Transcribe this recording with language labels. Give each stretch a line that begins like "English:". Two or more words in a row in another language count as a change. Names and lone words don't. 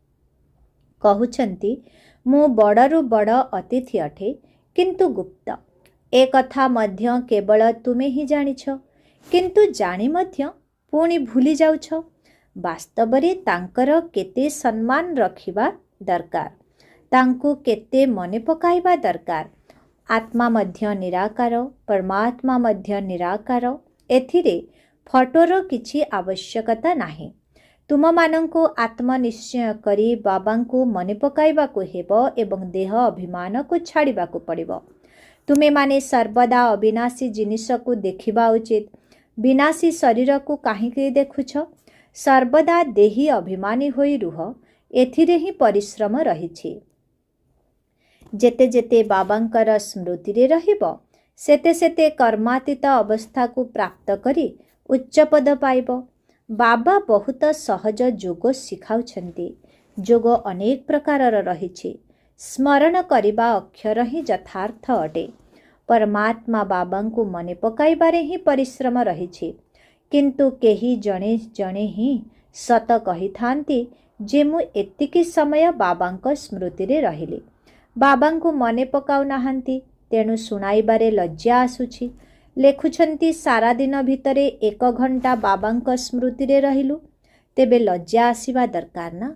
Odia: କହୁଛନ୍ତି ମୁଁ ବଡ଼ରୁ ବଡ଼ ଅତିଥି ଅଟେ, କିନ୍ତୁ ଗୁପ୍ତ। ଏ କଥା ମଧ୍ୟ କେବଳ ତୁମେ ହିଁ ଜାଣିଛ, କିନ୍ତୁ ଜାଣି ମଧ୍ୟ ପୁଣି ଭୁଲି ଯାଉଛ। ବାସ୍ତବରେ ତାଙ୍କର କେତେ ସମ୍ମାନ ରଖିବା ଦରକାର, ତାଙ୍କୁ କେତେ ମନେ ପକାଇବା ଦରକାର। ଆତ୍ମା ମଧ୍ୟ ନିରାକାର, ପରମାତ୍ମା ମଧ୍ୟ ନିରାକାର। ଏଥିରେ ଫଟୋର କିଛି ଆବଶ୍ୟକତା ନାହିଁ। ତୁମ ମାନଙ୍କୁ ଆତ୍ମନିଶ୍ଚୟ କରି ବାବାଙ୍କୁ ମନେ ପକାଇବାକୁ ହେବ ଏବଂ ଦେହ ଅଭିମାନ କୁ ଛାଡ଼ିବାକୁ ପଡ଼ିବ। ତୁମେ ମାନେ ସର୍ବଦା ଅବିନାଶୀ ଜିନିଷ କୁ ଦେଖିବା ଉଚିତ। ବିନାଶୀ ଶରୀର କୁ କାହିଁକି ଦେଖୁଛ? ସର୍ବଦା ଦେହୀ ଅଭିମାନୀ ହୋଇ ରୁହ, ଏଥିରେ ହିଁ ପରିଶ୍ରମ ରହିଛି। ଯେତେ ଯେତେ ବାବାଙ୍କର ସ୍ମୃତି ରେ ରହିବ, ସେତେ ସେତେ କର୍ମାତୀତ ଅବସ୍ଥା କୁ ପ୍ରାପ୍ତ କରି ଉଚ୍ଚ ପଦ ପାଇବ। ବାବା ବହୁତ ସହଜ ଯୋଗ ଶିଖାଉଛନ୍ତି। ଯୋଗ ଅନେକ ପ୍ରକାରର ରହିଛି। ସ୍ମରଣ କରିବା ଅକ୍ଷର ହିଁ ଯଥାର୍ଥ ଅଟେ। ପରମାତ୍ମା ବାବାଙ୍କୁ ମନେ ପକାଇବାରେ ହିଁ ପରିଶ୍ରମ ରହିଛି। କିନ୍ତୁ କେହି ଜଣେ ଜଣେ ହିଁ ସତ କହିଥାନ୍ତି ଯେ ମୁଁ ଏତିକି ସମୟ ବାବାଙ୍କ ସ୍ମୃତିରେ ରହିଲି। ବାବାଙ୍କୁ ମନେ ପକାଉ ନାହାନ୍ତି, ତେଣୁ ଶୁଣାଇବାରେ ଲଜ୍ଜା ଆସୁଛି। ଲେଖୁଛନ୍ତି ସାରାଦିନ ଭିତରେ 1 ଘଣ୍ଟା ବାବାଙ୍କ ସ୍ମୃତିରେ ରହିଲୁ, ତେବେ ଲଜ୍ଜା ଆସିବା ଦରକାର ନା?